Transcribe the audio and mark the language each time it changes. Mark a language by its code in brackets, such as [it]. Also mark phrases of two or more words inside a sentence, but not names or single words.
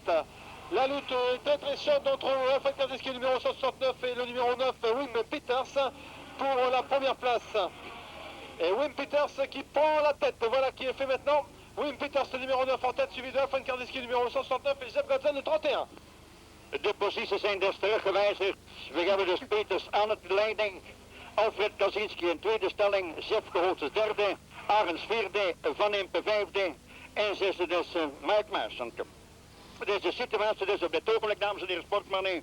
[fr] La lutte est très chaude entre Alpha Kardinsky, numéro 169, et le numéro 9, Wim Peters, pour la première place. Et Wim Peters qui prend la tête, voilà qui est fait maintenant. Wim Peters, le numéro 9 en tête, suivi de Alpha Kardinsky, numéro 169, et Jeff Godsen, le 31. [nl] De posities zijn dus teruggewijzigd. We hebben dus Peters aan het leiding. Alfred Kaczynski in tweede stelling. Jeff Geholtz derde. Arends vierde. Van Impe vijfde. En zesde dus Mike Marchand. Dit is de situatie dus op dit ogenblik, dames en heren sportmannen.